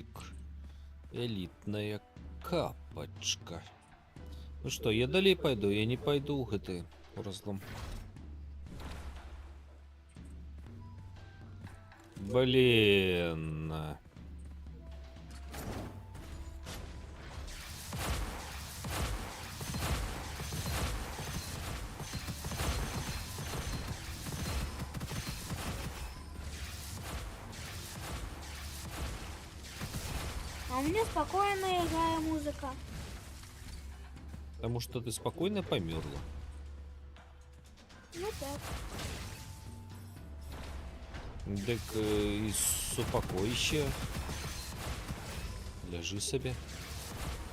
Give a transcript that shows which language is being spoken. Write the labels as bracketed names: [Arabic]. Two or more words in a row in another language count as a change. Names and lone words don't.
[Belarusian] Элітная капачка. Ну што, я далей пайду, я не пайду ў гэты разлом. [Russian] Блин. А у меня спокойная играя музыка. Потому что ты спокойно померла. Ну так. [Belarusian] Дык і супакойся. Ляжы сабе.